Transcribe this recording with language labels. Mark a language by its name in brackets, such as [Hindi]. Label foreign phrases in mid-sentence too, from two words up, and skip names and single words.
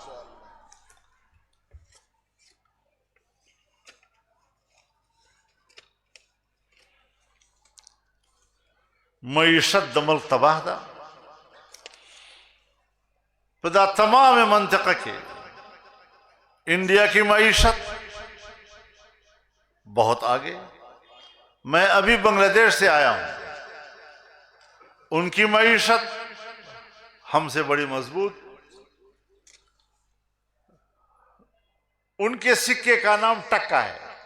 [Pashto] معیشت د ملک تباہ ده. په دا تمام منطقه کې [Urdu] انڈیا کی معیشت بہت آگے. میں ابھی بنگلہ دیش سے آیا ہوں، ان کی معیشت ہم سے بڑی مضبوط. ان کے سکے کا نام ٹکا ہے.